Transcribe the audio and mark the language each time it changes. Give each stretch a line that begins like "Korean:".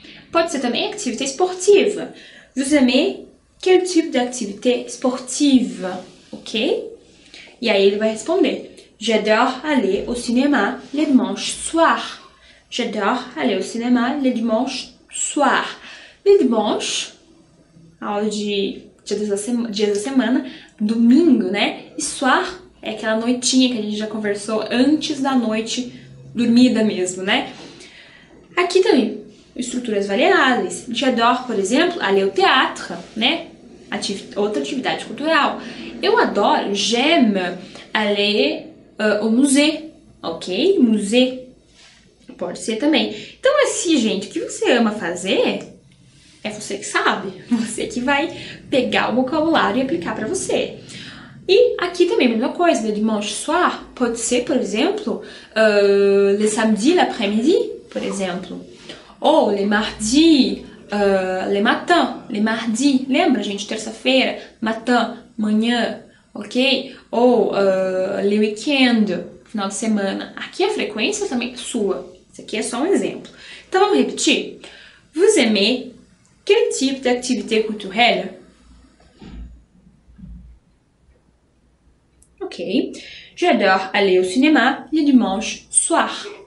Portuguese: Pode ser também atividade esportiva.
French: Vous aimez quel type d'activité sportive? Ok?
Portuguese: E aí ele vai responder.
French: J'adore aller au cinéma le dimanche soir. J'adore aller au cinéma le dimanche soir. Le dimanche,
Portuguese: aula de dias da semana, domingo, né? E soir é aquela noitinha que a gente já conversou antes da noite dormida mesmo, né? Aqui também, estruturas variáveis.
French: J'adore,
Portuguese: por exemplo,
French: aller au théâtre, né?
Portuguese: Outra atividade cultural. Eu adoro,
French: j'aime aller au musée,
Portuguese: ok? Musée pode ser também. Então, assim, gente, o que você ama fazer é você que sabe. Você que vai pegar o vocabulário e aplicar para você. E aqui também a mesma coisa,
French: le dimanche soir
Portuguese: pode ser, por exemplo,
French: le samedi l'après-midi,
Portuguese: por exemplo.
French: Ou le mardi, le matin, le mardi.
Portuguese: Lembra, gente? Terça-feira, matin, manhã, ok? Ou le week-end, final de semana. Aqui a frequência também é sua. Isso aqui é só um exemplo. Então vamos repetir.
French: Vous aimez quel type d'activité culturelle? Ok. J'adore aller au cinéma le dimanche soir.